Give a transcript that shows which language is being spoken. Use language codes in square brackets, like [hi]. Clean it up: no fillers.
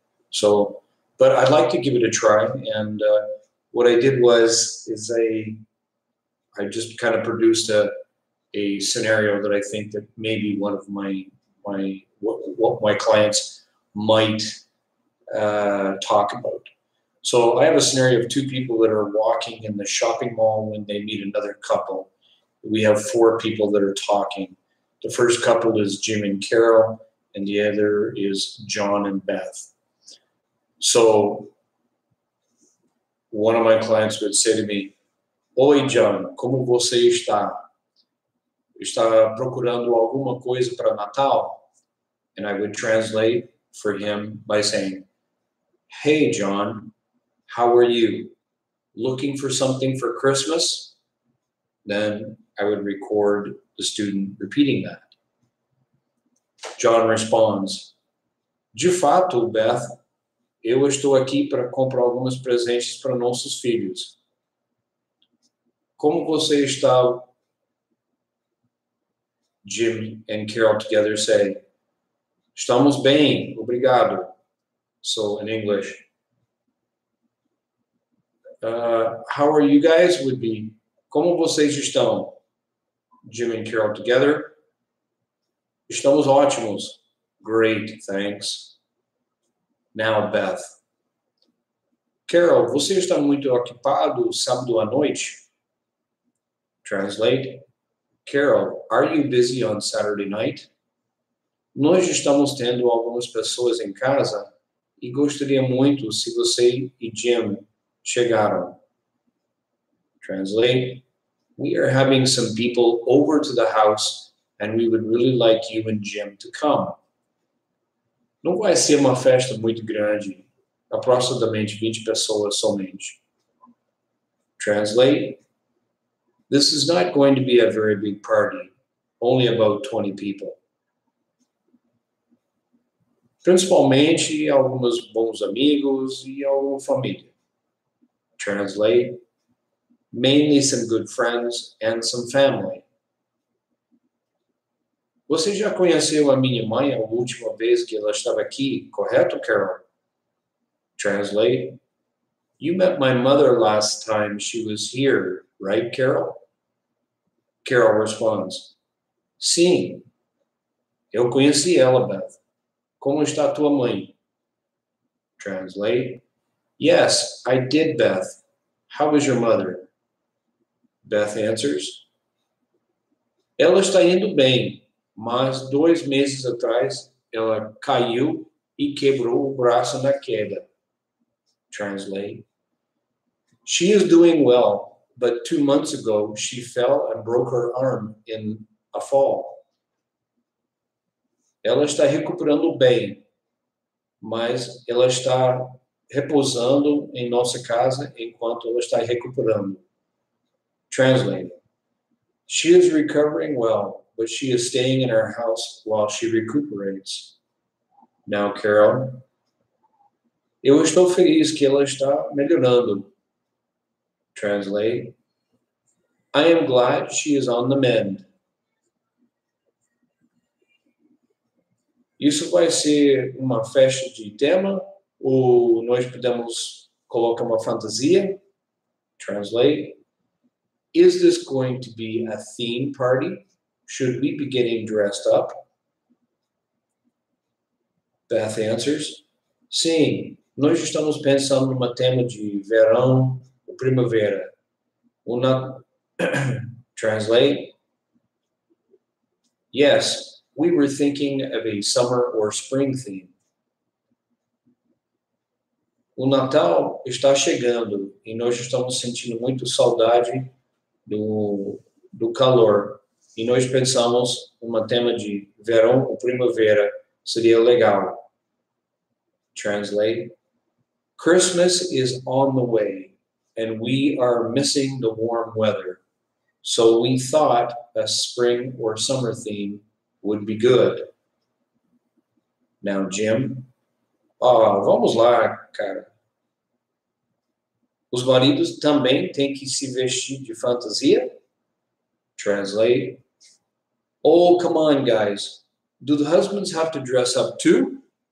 [en] So, but I'd like to give it a try, and what I did is I just kind of produced a scenario that I think that maybe one of what my clients might talk about. So I have a scenario of 2 people that are walking in the shopping mall when they meet another couple. We have 4 people that are talking. The first couple is Jim and Carol, and the other is John and Beth. So one of my clients would say to me, [pt] "Oi, John, como você está? Está procurando alguma coisa para Natal?" [en] And I would translate for him by saying, "Hey, John, how are you? Looking for something for Christmas?" Then I would record the student repeating that. [pt] John responds, "De fato, Beth, eu estou aqui para comprar alguns presentes para nossos filhos. Como você está?" [en] Jim and Carol together say, [pt] "Estamos bem, obrigado." [en] So in English, how are you guys would be, [pt] "Como vocês estão?" Jim and Carol together, "Estamos ótimos." [en] "Great, thanks." [pt] Now Beth, "Carol, você está muito ocupado sábado à noite?" [en] Translate, "Carol, are you busy on Saturday night?" [pt] "Nós estamos tendo algumas pessoas em casa e gostaria muito se você e Jim chegaram." [en] Translate, "We are having some people over to the house and we would really like you and Jim to come." [pt] Não vai ser uma festa muito grande, aproximadamente 20 pessoas somente. [en] Translate, "This is not going to be a very big party, only about 20 people. [pt] Principalmente alguns bons amigos e alguma família." [en] Translate, "Mainly some good friends and some family." [pt] Você já conheceu a minha mãe a última vez que ela estava aqui, correto, Carol? [en] Translate, "You met my mother last time she was here, right, Carol?" [pt] Carol responds, "Sim, eu conheci ela, Beth. Como está tua mãe?" [en] Translate, "Yes, I did, Beth. How is your mother?" [pt] Beth answers, "Ela está indo bem, mas 2 meses atrás ela caiu e quebrou o braço na queda." [en] Translate, "She is doing well, but 2 months ago she fell and broke her arm in a fall." [pt] Ela está recuperando bem, mas ela está repousando em nossa casa enquanto ela está recuperando. [en] Translate, "She is recovering well, but she is staying in her house while she recuperates." [pt] Now, Carol, "Eu estou feliz que ela está melhorando." Translate, [en] I am glad she is on the mend. [pt] Isso vai ser uma festa de tema ou nós podemos colocar uma fantasia? [en] Translate. Is this going to be a theme party? Should we be getting dressed up? [pt] Beth answers, sim, nós estamos pensando numa tema de verão ou primavera. [en] Translate. Yes, we were thinking of a summer or spring theme. [pt] O Natal está chegando e nós estamos sentindo muito saudade do calor. E nós pensamos numa tema de verão ou primavera seria legal. [en] Translate. Christmas is on the way and we are missing the warm weather. So we thought a spring or summer theme would be good. [pt] Now, Jim. Vamos lá, cara. Os maridos também têm que se vestir de fantasia? [en] Translate. Oh, come on, guys. Do the husbands have to dress up too?